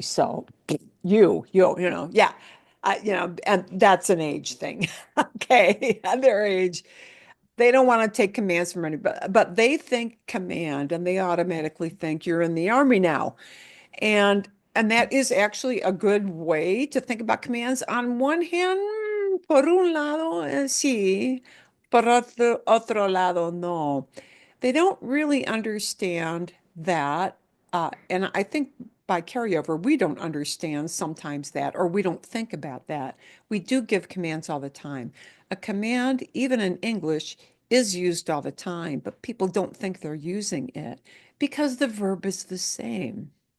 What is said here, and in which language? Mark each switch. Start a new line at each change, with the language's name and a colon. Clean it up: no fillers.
English: So yeah, and that's an age thing. Okay, at their age, they don't want to take commands from anybody, but they think command and they automatically think you're in the army now. And that is actually a good way to think about commands. On one hand,
Spanish: por un lado, sí, por otro lado, no.
English: They don't really understand that. And I think by carryover, we don't understand sometimes that, or we don't think about that. We do give commands all the time. A command, even in English, is used all the time, but people don't think they're using it because the verb is the same.